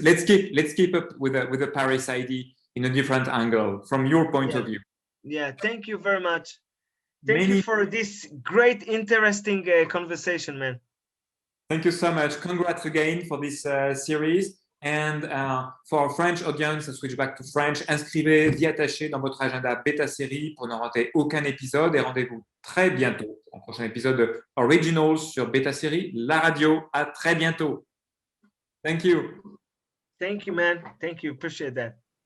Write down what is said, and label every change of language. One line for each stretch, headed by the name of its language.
English: Let's keep up with the Paris ID in a different angle from your point of view. Yeah, thank you very much. Thank you for this great, interesting conversation, man. Thank you so much. Congrats again for this series. And for our French audience, I switch back to French.
French: Inscrivez The Attaché dans votre agenda bêta série pour ne rater aucun épisode et rendez-vous très bientôt pour un prochain épisode de Originals sur bêta série, la radio. À très bientôt.
English: Thank you. Thank you, man. Thank you. Appreciate that.